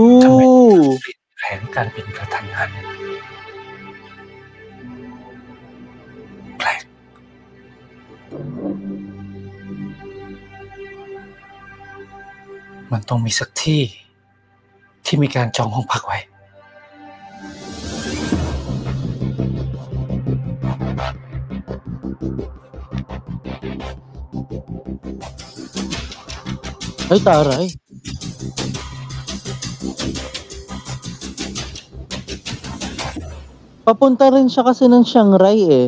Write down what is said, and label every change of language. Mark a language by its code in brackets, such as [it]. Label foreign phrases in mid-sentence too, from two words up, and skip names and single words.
[th] ทำไมเปลี่ยนแผนการบินกระทันหันแปลกมันต้องมีสักที่ที่มีการจองห้องพักไว้ [tl] Ay, taray. Papunta rin siya kasi ng Chiang Rai eh.